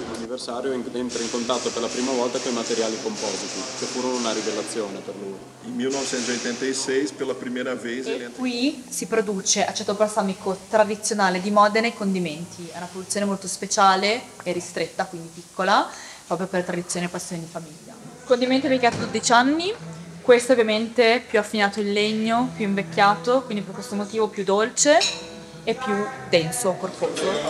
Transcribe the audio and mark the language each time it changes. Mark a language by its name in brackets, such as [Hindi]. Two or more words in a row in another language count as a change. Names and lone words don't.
[Italian] anniversario entra in contatto per la prima volta con i materiali compositi, che furono una rivelazione per lui. [Portuguese] Em 1986, pela primeira vez, ele entra. [Italian] Qui si produce aceto balsamico tradizionale di Modena e condimenti. È una produzione molto speciale e ristretta, quindi piccola, proprio per tradizione e passione di famiglia. Condimento vecchiato 12 anni, questo ovviamente più affinato in legno, più invecchiato, quindi per questo motivo più dolce e più denso, corposo.